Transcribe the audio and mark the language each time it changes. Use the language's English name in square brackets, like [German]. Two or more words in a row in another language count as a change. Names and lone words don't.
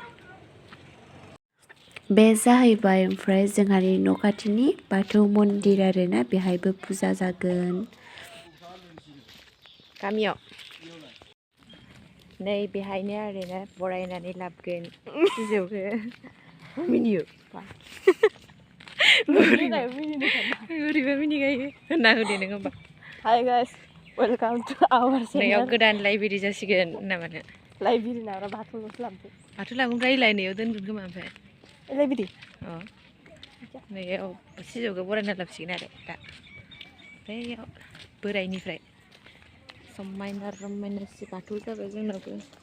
[Bodo] बे जाहैबाय ओमफ्राय जोंहानि न' खाथिनि बाथौ मन्दिर आरोना बेहायबो फुजा जागोन गामियाव नै बेहायनो आरोना बरायनानै लाबोगोन सिजौखौ मिनियो बोरैबा मिनिगायो होनना होदे नों होमबा [English] Hi guys, welcome to our channel. [Bodo] नैयाव गोदान लाइब्रेरि जासिगोन नामानो लाइब्रेरि नारा बाथौल'सो लाबोदो बाथौ लाबोनफ्राय लायनायाव दोनगोन खोमा ओमफ्राय लाइब्रेरि अ नैयाव सिजौखौ बरायना लाबोसिगोन आरो दा बैयाव बोराइनिफ्राय समायना रमायना बाथौ जाबाय जोंनावबो